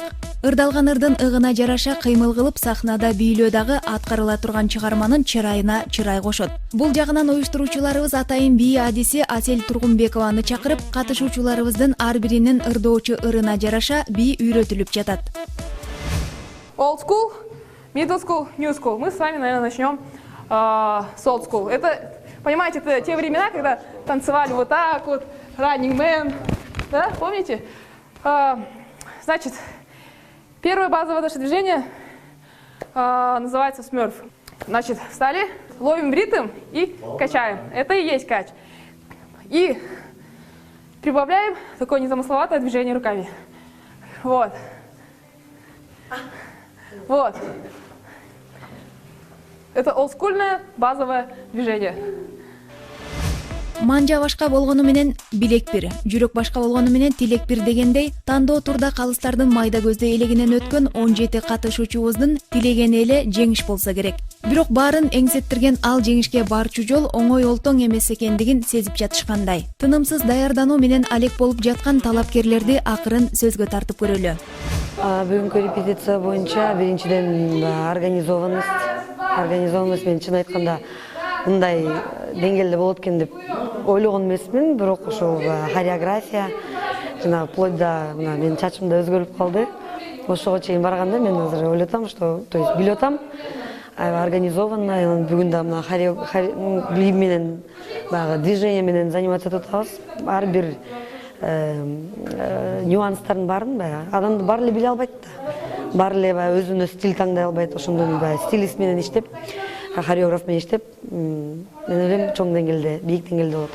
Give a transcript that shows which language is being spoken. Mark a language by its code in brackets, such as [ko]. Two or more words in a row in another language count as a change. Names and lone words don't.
[ky] Ырдалган ырдын ыгына жараша кыймыл кылып сахнада бийлөө дагы аткарыла турган чыгарманын чырайына чырай кошот. Бул жагынан уюштуруучуларыбыз атайын бии адиси Асель Тургунбекованы чакырып, катышуучуларыбыздын ар биринин ырдоочу ырына жараша бии үйрөтүлүп жатат. [en] Old school, middle school, new school. [ru] Мы с вами, наверное, начнем с [en] old school. [ru] Это, понимаете, это те времена, когда танцевали вот так вот, Running Man, да, помните? Значит, первое базовое наше движение называется смёрф. Значит, встали, ловим ритм и качаем. Это и есть кач. И прибавляем такое незамысловатое движение руками. Вот. Вот. Это олдскульное базовое движение. [ky] Манжа башка болгону менен билек бир, жүрөк башка болгону менен тилек бир дегендей, тандоо турда калыстардын майда көздөй элегинен өткөн 17 катышуучубуздун тилегени эле жеңиш болсо керек. Бирок баарын эңсеттирген ал жеңишке барчу жол оңой олтоң эмес экендигин сезип жатышкандай. Тынымсыз даярдануу менен алек болуп жаткан талапкерлерди акырын сөзгө тартып көрөлү. Бүгүнкү репетиция боюнча биринчиден организованность мен чын айтканда мындай деңгээлде болот экен деп ойлогон эмесмин, бирок ошол хореография жана [ru] вплоть до [ky] менин чачым да өзгөрүп калды. Ошого чейин барганда мен азыр ойлоп атам, [ru] что, то есть [ky] билип атам, организованно бүгүн да мына бии менен баягы движение менен заниматься этип атабыз. Ар бир нюанстарын барын баягы адамды баары эле биле албайт да. Баары эле баягы өзүнө стиль таңдай албайт. Ошондон баягы стилист менен иштеп, хореограф менен иштеп, мен ойлойм чоң деңгээлде, бийик деңгээлде болот.